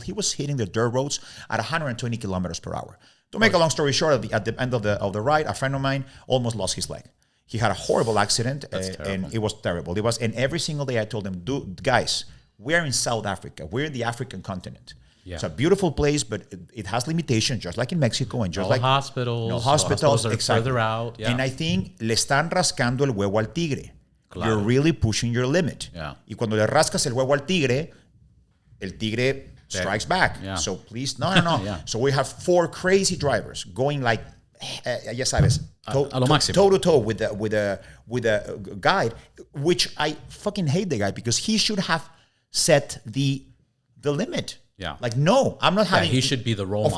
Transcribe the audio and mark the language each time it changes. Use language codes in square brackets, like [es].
[en] He was hitting the dirt roads at 120 kilometers per hour. To make a long story short, at the end of the ride, a friend of mine almost lost his leg. He had a horrible accident, and it was terrible. And every single day I told him, dude, guys, we're in South Africa. We're in the African continent. Yeah. It's a beautiful place, but it has limitations, just like in Mexico, and just like hospitals. No hospitals, are exactly. Further out. Yeah. And I think [es] le están rascando el huevo al tigre. Claro. [en] You're really pushing your limit. Yeah. [es] Y cuando le rascas el huevo al tigre, el tigre [en] strikes back. Yeah. So please, no. Yeah. So we have 4 crazy drivers going like, [es] ya sabes, a lo máximo. [en] toe to toe with a guide, which I fucking hate the guy because he should have set the limit. Yeah. Like, no, I'm not having... he should be the role model.